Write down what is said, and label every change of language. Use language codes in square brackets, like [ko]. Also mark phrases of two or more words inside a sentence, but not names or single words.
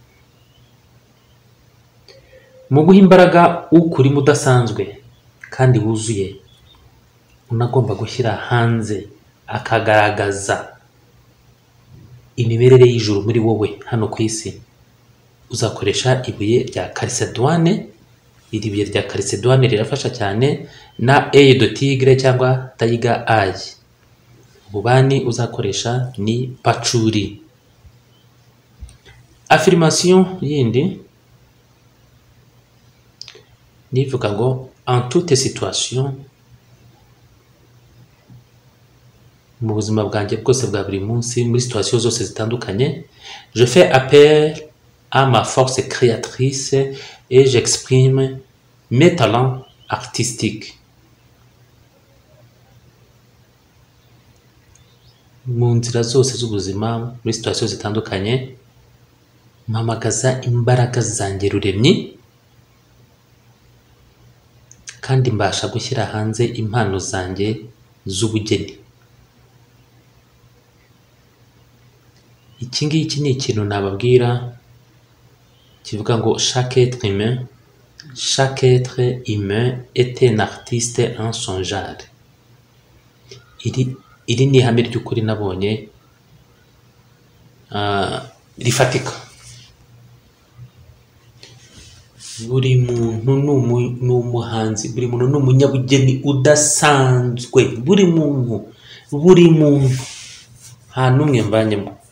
[rw] Mu guha imbaraga ukurimo udasanzwe kandi wuzuye, unagomba gushyira hanze, akagaragaza imimerere y'ijuru muri wowe hano ku isi. Uzakoresha ibuye rya chalcédoine. Iri buye rya chalcédoine rirafasha cyane, na [fr] œil de tigre [rw] cyangwa [en] tiger eye. [rw] Ububani uzakoresha ni patchouli. Affirmation yindi nivuga ngo [fr] en toute situation, [rw] mu buzima bwanjye bwose bwa buri munsi, muri situation zose zitandukanye, [fr] je fais appel à ma force créatrice et j'exprime mes talents artistique. [rw] Mu nzira zose z'ubuzima, muri situation zitandukanye, mpamagaza imbaraga zanjye ruremyi kandi mbasha gushyira hanze impano zanjye z'ubugeni. Iki ngiki ni ikintu nababwira kivuga ngo [fr] chaque être humain est un artiste en son genre. [rw] Iri ni ihame ry'ukuri nabonye rifatika. Buri muntu ni umuhanzi, buri muntu ni umunyabugeni udasanzwe, buri muntu nta n'umwe mbanyemo.